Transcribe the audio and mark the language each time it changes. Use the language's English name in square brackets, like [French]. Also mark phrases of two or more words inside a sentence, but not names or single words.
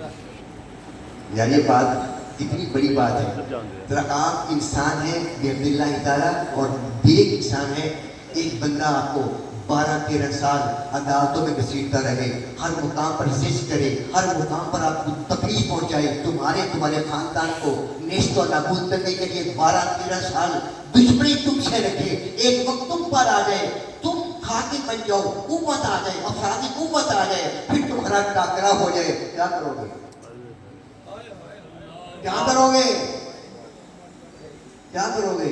[Urdu] یار یہ بات اتنی بڑی بات ہے. ذرا آپ انسان ہیں [Arabic] بحمد اللہ تعالیٰ [Urdu] اور نیک انسان ہے. ایک بندہ آپ کو 12-13 سال عدالتوں میں گھسیٹتا رہے، ہر مقام پر رزق کرے، ہر مقام پر آپ کو تکلیف پہنچائے، تمہارے خاندان کو نیست و نابود کرنے کے لیے 12-13 سال دشمنی تم سے رکھے، ایک وقت تم پر آ جائے، تم کھاتی بن جاؤ، قوت آ جائے، افرادی قوت آ جائے، پھر تمہارا ٹاکرا ہو جائے، کیا کرو گے؟ کیا کرو گے؟ کیا کرو گے؟